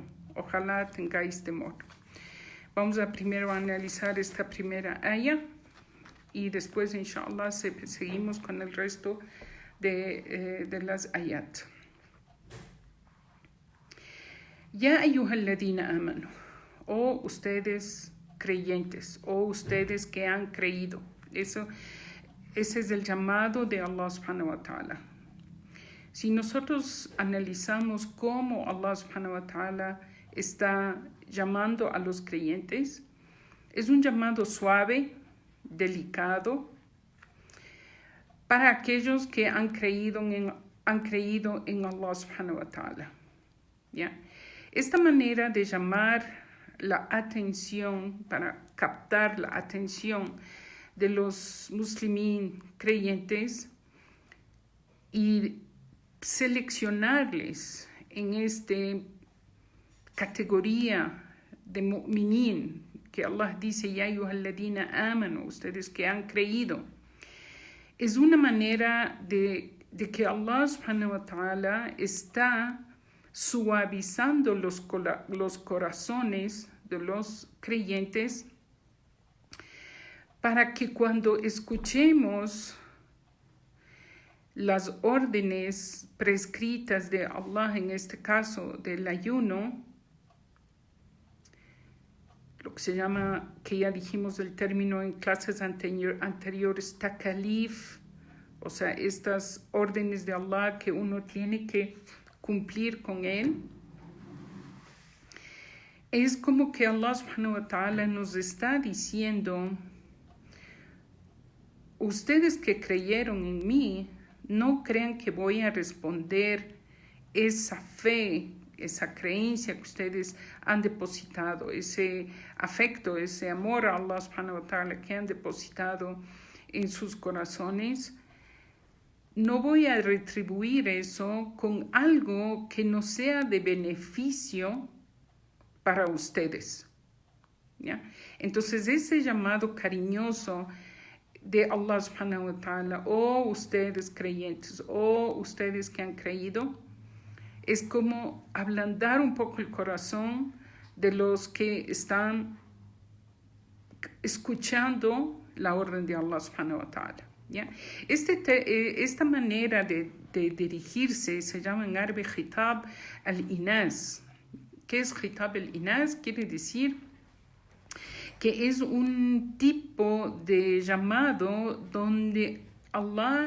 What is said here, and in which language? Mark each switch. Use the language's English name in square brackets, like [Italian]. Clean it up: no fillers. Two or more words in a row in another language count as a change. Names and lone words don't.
[Spanish] Ojalá tengáis temor. Vamos a primero analizar esta primera aya y después, inshallah, seguimos con el resto de las ayat. [Arabic] يا أيها الذين آمنوا, [Spanish] o ustedes creyentes, o ustedes que han creído. Ese es el llamado de [Arabic] الله سبحانه وتعالى. [Spanish] Si nosotros analizamos cómo [Arabic] الله سبحانه وتعالى [Spanish] está llamando a los creyentes, es un llamado suave, delicado, para aquellos que han creído en [Arabic] الله سبحانه وتعالى. [Spanish] ¿Ya? Esta manera de llamar la atención, para captar la atención de los muslimín creyentes y seleccionarles en esta categoría de mu'minin, que Allah dice: [Arabic] يا أيها الذين آمنوا, [Spanish] ustedes que han creído, es una manera de que [Arabic] الله سبحانه وتعالى [Spanish] está suavizando los corazones de los creyentes para que cuando escuchemos las órdenes prescritas de Allah, en este caso del ayuno, lo que se llama, que ya dijimos el término en clases anteriores, takalif, o sea, estas órdenes de Allah que uno tiene que cumplir con él, es como que [Arabic] الله سبحانه وتعالى [Spanish] nos está diciendo: ustedes que creyeron en mí, no crean que voy a responder esa fe, esa creencia que ustedes han depositado, ese afecto, ese amor a [Arabic] الله سبحانه وتعالى [Spanish] que han depositado en sus corazones. no voy a retribuir eso con algo que no sea de beneficio para ustedes. ¿Ya? Entonces ese llamado cariñoso de [Arabic] الله سبحانه وتعالى, [Spanish] ustedes creyentes, ustedes que han creído, es como ablandar un poco el corazón de los que están escuchando la orden de [Arabic] الله سبحانه وتعالى. [Spanish] ¿Ya? Esta manera de dirigirse se llama en árabe [Arabic] خطاب الإيناس. [Spanish] ¿Qué es [Arabic] خطاب الإيناس? [Spanish] Quiere decir que es un tipo de llamado donde Allah